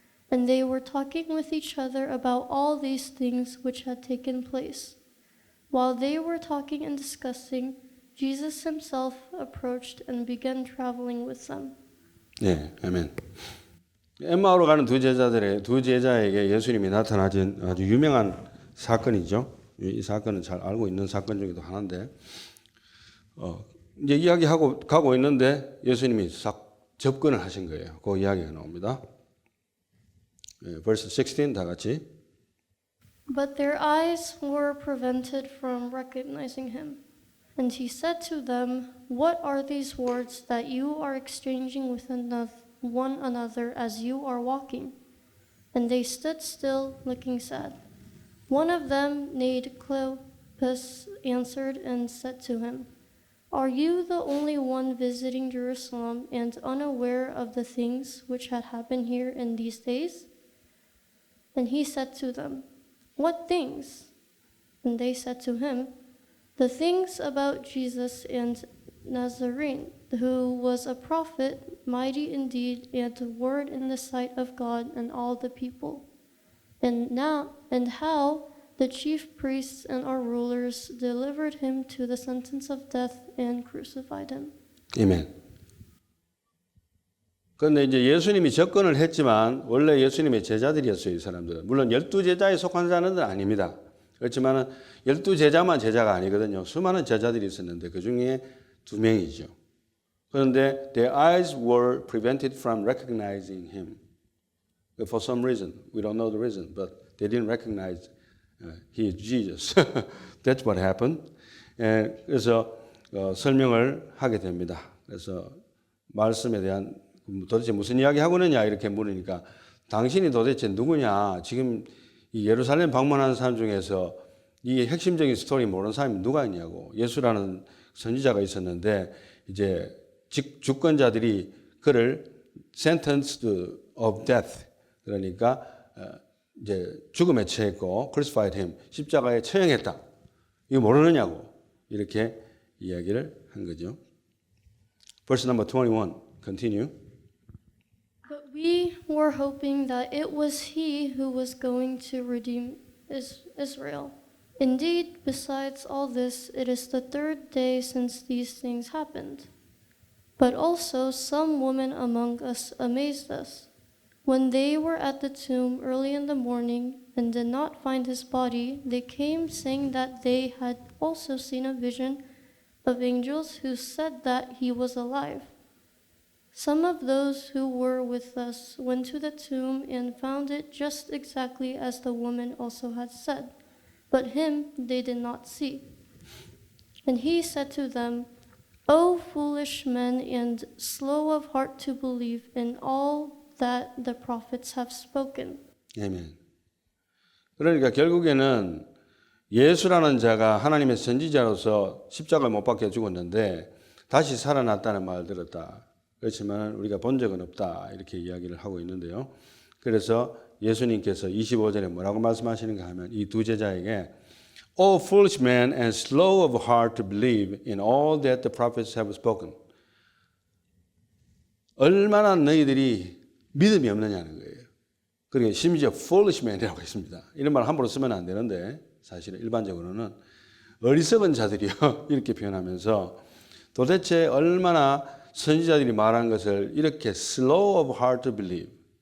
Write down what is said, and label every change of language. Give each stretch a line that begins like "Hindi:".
English: And they were talking with each other about all these things which had taken place. While they were talking and discussing, Jesus himself approached and began traveling with them.
Korean: 네, 아멘. 엠마오로 가는 두 제자에게 예수님이 나타나신 아주 유명한 사건이죠. 이 사건은 잘 알고 있는 사건 중에도 하나인데, 이제 이야기하고 가고 있는데 예수님이 싹 접근을 하신 거예요. 그 이야기가 나옵니다.
English: verse 16
Korean: 다 같이.
English: But their eyes were prevented from recognizing him. And he said to them, What are these words that you are exchanging with one another as you are walking? And they stood still, looking sad. One of them, named Cleopas, answered and said to him, Are you the only one visiting Jerusalem and unaware of the things which had happened here in these days? And he said to them, What things? And they said to him, The things about Jesus and Nazarene, who was a prophet, mighty indeed, and a word in the sight of God and all the people. And how the chief priests and our rulers delivered him to the sentence of death and crucified him.
Korean: 아멘. 그런데 이제 예수님이 접근을 했지만 원래 예수님의 제자들이었어요, 이 사람들은. 물론 12제자에 속한 자는 아닙니다. 그렇지만 12제자만 제자가 아니거든요. 수많은 제자들이 있었는데 그 중에 2명이죠. 그런데
English: their eyes were prevented from recognizing him. For some reason, we don't know the reason, but they didn't recognize he is Jesus. That's what happened.
Korean: 그래서 설명을 하게 됩니다. 그래서 말씀에 대한 도대체 무슨 이야기 하고 있느냐 이렇게 물으니까 당신이 도대체 누구냐? 지금 이 예루살렘 방문하는 사람 중에서 이 핵심적인 스토리 모르는 사람이 누가 있냐고. 예수라는 선지자가 있었는데 이제 주권자들이 그를
English: sentenced of death,
Korean: 그러니까 이제 죽음에 처했고
English: crucified him,
Korean: 십자가에 처형했다. 이거 모르느냐고 이렇게 이야기를 한 거죠.
English: Verse number 21, continue. But we were hoping that it was he who was going to redeem Israel. Indeed, besides all this, it is the 3rd day since these things happened. But also some women among us amazed us. When they were at the tomb early in the morning and did not find his body, they came saying that they had also seen a vision of angels who said that he was alive. Some of those who were with us went to the tomb and found it just exactly as the woman also had said, but him they did not see. And he said to them, O foolish men and slow of heart to believe in all that the prophets have spoken.
Korean: 아멘. 그러니까 결국에는 예수라는 자가 하나님의 선지자로서 십자가에 못 박혀 죽었는데 다시 살아났다는 말을 들었다. 그렇지만 우리가 본 적은 없다. 이렇게 이야기를 하고 있는데요. 그래서 예수님께서 25절에 뭐라고 말씀하시는가 하면 이 두 제자에게
English: O foolish man and slow of heart to believe in all that the prophets have spoken.
Korean: 얼마나 너희들이 믿음이 없느냐는 거예요. 그리고 심지어
English: foolish man
Korean: 이라고 했습니다. 이런 말 함부로 쓰면 안 되는데 사실은 일반적으로는 어리석은 자들이요 이렇게 표현하면서 도대체 얼마나 선지자들이 말한 것을 이렇게
English: slow of heart to believe.